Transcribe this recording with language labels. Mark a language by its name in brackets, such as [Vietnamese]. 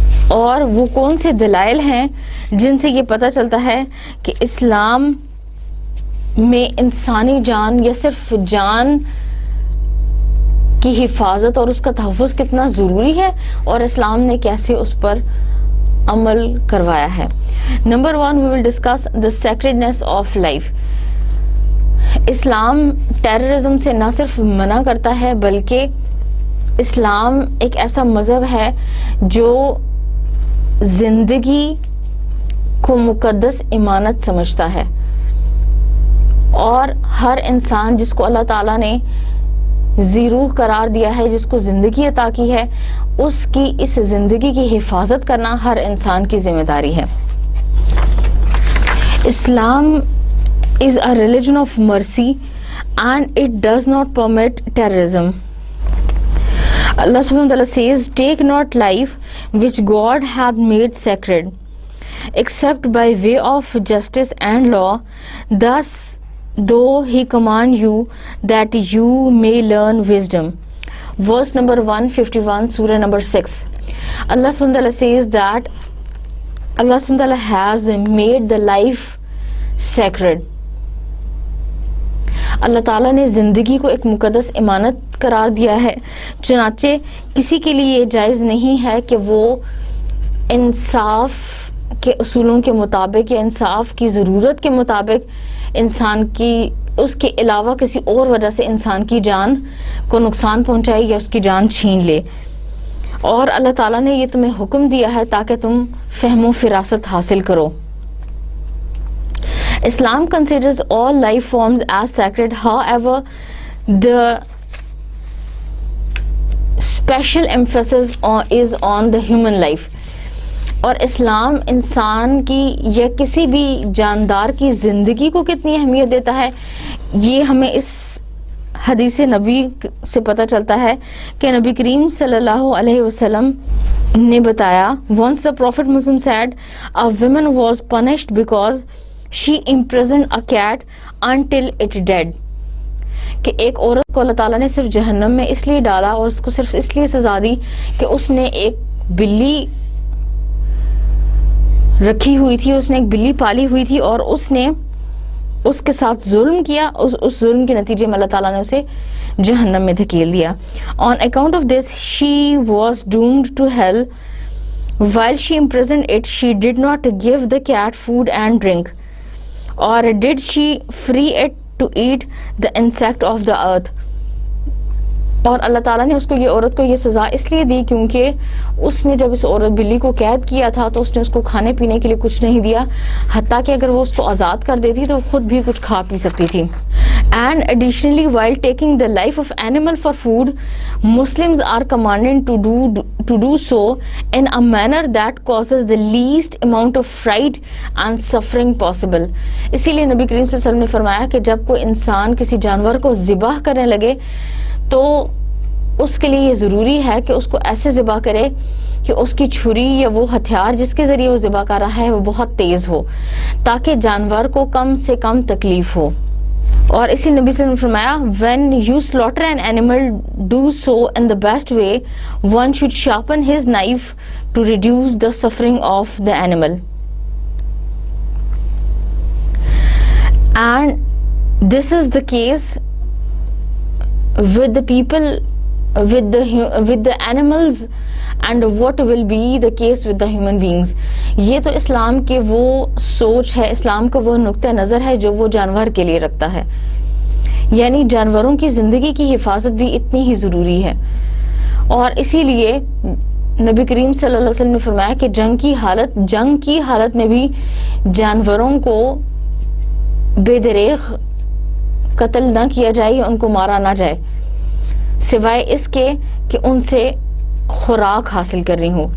[Urdu] اور وہ کون سے دلائل ہیں جن سے یہ پتہ چلتا ہے کہ اسلام میں انسانی جان یا صرف جان کی حفاظت اور اس کا تحفظ کتنا ضروری ہے، اور اسلام نے کیسے اس پر عمل کروایا ہے. [English] Number 1 we will discuss the sacredness of life. [Urdu] Islam terrorism سے نہ صرف منع کرتا ہے بلکہ اسلام ایک ایسا مذہب ہے جو زندگی کو مقدس امانت سمجھتا ہے، اور ہر انسان جس کو اللہ تعالیٰ نے ذی روح قرار دیا ہے، جس کو زندگی عطا کی ہے، اس کی اس زندگی کی حفاظت کرنا ہر انسان کی ذمہ داری ہے. [English] Islam is a religion of mercy and it does not permit terrorism. Allah subhanahu wa ta'ala says, "Take not life which God hath made sacred, except by way of justice and law, thus though he command you that you may learn wisdom." Verse number 151, surah number 6. Allah subhanahu wa ta'ala says that Allah subhanahu wa ta'ala has made the life sacred. [Urdu] اللہ تعالیٰ نے زندگی کو ایک مقدس امانت قرار دیا ہے، چنانچہ کسی کے لیے یہ جائز نہیں ہے کہ وہ انصاف کے اصولوں کے مطابق یا انصاف کی ضرورت کے مطابق انسان کی اس کے علاوہ کسی اور وجہ سے انسان کی جان کو نقصان پہنچائے یا اس کی جان چھین لے. اور اللہ تعالیٰ نے یہ تمہیں حکم دیا ہے تاکہ تم فہم و فراست حاصل کرو. [English] Islam considers all life forms as sacred, however, the special emphasis is on the human life. [Urdu] اور اسلام انسان کی یا کسی بھی جاندار کی زندگی کو کتنی اہمیت دیتا ہے، یہ ہمیں اس حدیث نبی سے پتہ چلتا ہے کہ نبی کریم صلی اللہ علیہ وسلم نے بتایا، [English] once the Prophet Muslim said, a woman was punished because she imprisoned a cat until it died. [Urdu] کہ ایک عورت کو اللہ تعالیٰ نے صرف جہنم میں اس لیے ڈالا اور اس کو صرف اس لیے سزا دی کہ اس نے ایک بلی رکھی ہوئی تھی، اس نے ایک بلی پالی ہوئی تھی اور اس نے اس کے ساتھ ظلم کیا، اس ظلم کے نتیجے میں اللہ تعالیٰ نے اسے جہنم میں دھکیل دیا. [English] On account of this she was doomed to hell. While she imprisoned it, she did not give the cat food and drink, or did she free it to eat the insect of the earth. [Urdu] اور اللہ تعالیٰ نے اس کو یہ عورت کو یہ سزا اس لیے دی کیونکہ اس نے جب اس عورت بلی کو قید کیا تھا تو اس نے اس کو کھانے پینے کے لیے کچھ نہیں دیا، حتیٰ کہ اگر وہ اس کو آزاد کر دیتی تو خود بھی کچھ کھا پی سکتی تھی. [English] And additionally, while taking the life of animal for food, Muslims are commanded to do so in a manner that causes the least amount of fright and suffering possible. [Urdu] اسی لیے نبی کریم صلی اللہ علیہ وسلم نے فرمایا کہ جب کوئی انسان کسی جانور کو ذبح کرنے لگے تو اس کے لیے یہ ضروری ہے کہ اس کو ایسے ذبح کرے کہ اس کی چھری یا وہ ہتھیار جس کے ذریعے وہ ذبح کر رہا ہے وہ بہت تیز ہو تاکہ جانور کو کم سے کم تکلیف ہو. اور اسی نبی صلی اللہ علیہ وسلم نے فرمایا [English] when you slaughter an animal, do so in the best way. One should sharpen his knife to reduce the suffering of the animal. And this is the case with the people, with the animals, and what will be the case with the human beings. [Urdu] یہ تو اسلام کے وہ سوچ ہے، اسلام کا وہ نقطہ نظر ہے جو وہ جانور کے لیے رکھتا ہے. یعنی جانوروں کی زندگی کی حفاظت بھی اتنی ہی ضروری ہے. اور اسی لیے نبی کریم صلی اللہ علیہ وسلم نے فرمایا کہ جنگ کی حالت میں بھی جانوروں کو بے دریغ قتل نہ کیا جائے یا ان کو مارا نہ جائے، سوائے اس کے کہ ان سے خوراک حاصل کرنی ہو.